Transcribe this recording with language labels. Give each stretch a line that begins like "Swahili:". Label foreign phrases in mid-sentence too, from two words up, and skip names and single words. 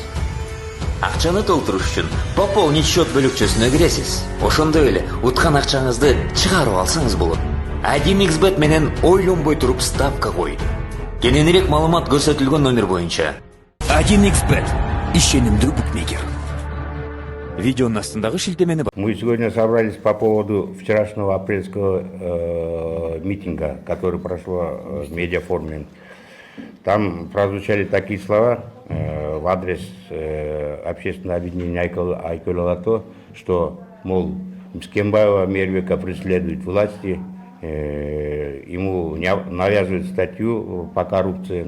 Kyrgyz: Акчаны толтуруш үчүн
Russian: пополнить счет
Kyrgyz: бөлүкчөсүнө киресиз. Ошондой эле уткан акчаңызды чыгарып алсаңыз болот. 1xbet менен ойлонбой туруп ставка кой. Кененирээк маалымат көрсөтүлгөн номер боюнча. 1xbet ишенимдүү букмекер. Видеонун астындагы шилтемени.
Russian: Мы сегодня собрались по поводу вчерашнего апрельского митинга, который прошло в медиафоруме. Там прозвучали такие слова в адрес общественного объединения Айкөл Алато, что, мол, Мскембаева Мервика преследует власти, ему навязывают статью по коррупции.